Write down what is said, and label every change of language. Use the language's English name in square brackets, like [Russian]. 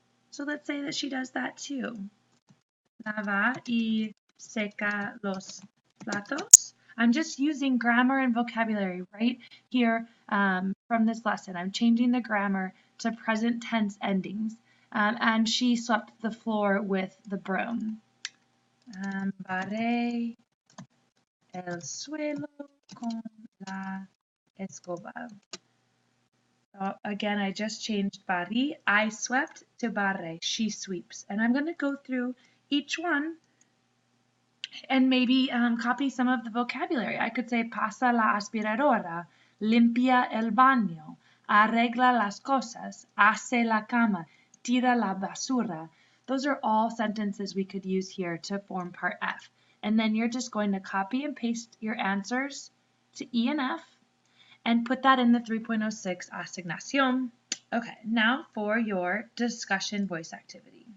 [English] So let's say that she does that too. [Spanish] Lava y seca los platos. [English] I'm just using grammar and vocabulary right here from this lesson. I'm changing the grammar to present tense endings. And she swept the floor with the broom. [Spanish] Barré el suelo con la escoba. [English] So again, I just changed barrí, I swept, to barré, she sweeps. And I'm going to go through each one and maybe copy some of the vocabulary. I could say [Spanish] pasa la aspiradora, limpia el baño, arregla las cosas, hace la cama, tira la basura. [English] Those are all sentences we could use here to form part F. And then you're just going to copy and paste your answers to E and F and put that in the 3.06 asignación. Okay, now for your discussion voice activity.